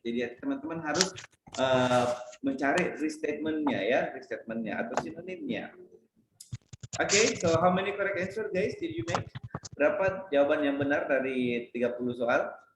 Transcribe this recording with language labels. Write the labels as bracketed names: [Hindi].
[Indonesian] Jadi teman-teman harus mencari restatementnya ya, restatementnya atau sinonimnya. [English] Okay, so how many correct answer guys did you make? [Indonesian] Berapa jawaban yang benar dari 30 soal?